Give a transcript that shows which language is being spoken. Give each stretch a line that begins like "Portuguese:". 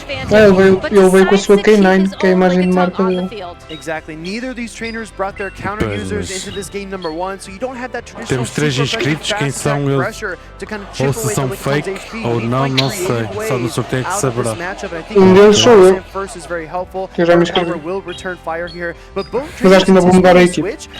Portuguese: Ele veio com a sua K9, que é a imagem de marca dele.
English: Exactly. Neither of these trainers brought their counter users into this game number 1, so you don't have that traditional.
Portuguese: Temos 3 inscritos, quem são eles? Ou se são fake ou não, não sei. Só no sorteio que saberá. Deles sou eu. Que eu já me inscrevi. Mas acho que ainda vou mudar a equipe.